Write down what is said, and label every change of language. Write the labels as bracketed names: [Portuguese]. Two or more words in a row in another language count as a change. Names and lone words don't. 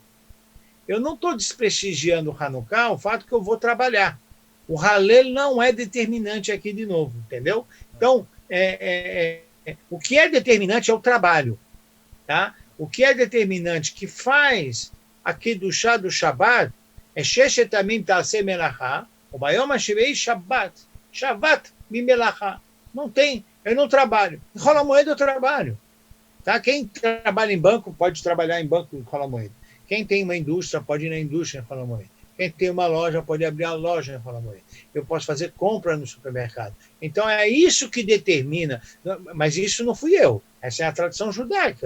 [Portuguese] Eu não estou desprestigiando o Hanukkah, o fato que eu vou trabalhar. O Halel não é determinante aqui de novo, entendeu? Então, o que é determinante é o trabalho. Tá? O que é determinante, que faz aqui do chá do Shabbat, é [Hebrew] ששת ימים תעשה מלאכה, [Portuguese] o [Hebrew] ביום השביעי שבת, שבת ממלאכה. [Portuguese] Não tem, eu não trabalho. Em Chol HaMoed eu trabalho. Tá? Quem trabalha em banco pode trabalhar em banco em Chol HaMoed. Quem tem uma indústria pode ir na indústria em Chol HaMoed. Quem tem uma loja pode abrir a loja em Chol HaMoed. Eu posso fazer compra no supermercado. Então é isso que determina, mas isso não fui eu, essa é a tradição judaica.